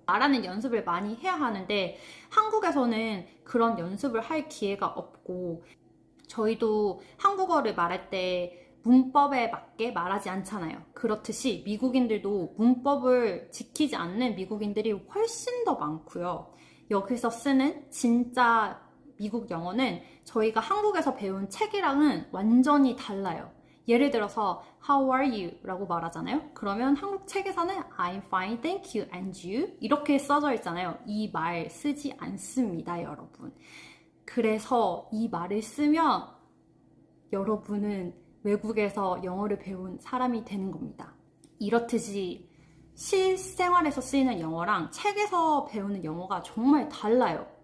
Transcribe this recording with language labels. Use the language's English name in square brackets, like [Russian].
[Korean] 말하는 연습을 많이 해야 하는데 한국에서는 그런 연습을 할 기회가 없고 저희도 한국어를 말할 때 문법에 맞게 말하지 않잖아요. 그렇듯이 미국인들도 문법을 지키지 않는 미국인들이 훨씬 더 많고요. 여기서 쓰는 진짜 미국 영어는 저희가 한국에서 배운 책이랑은 완전히 달라요. 예를 들어서 [English] How are you? [Korean] 라고 말하잖아요. 그러면 한국 책에서는 [English] I'm fine, thank you, and you? [Korean] 이렇게 써져 있잖아요. 이 말 쓰지 않습니다, 여러분. 그래서 이 말을 쓰면 여러분은 외국에서 영어를 배운 사람이 되는 겁니다. 이렇듯이 실생활에서 쓰이는 영어랑 책에서 배우는 영어가 정말 달라요.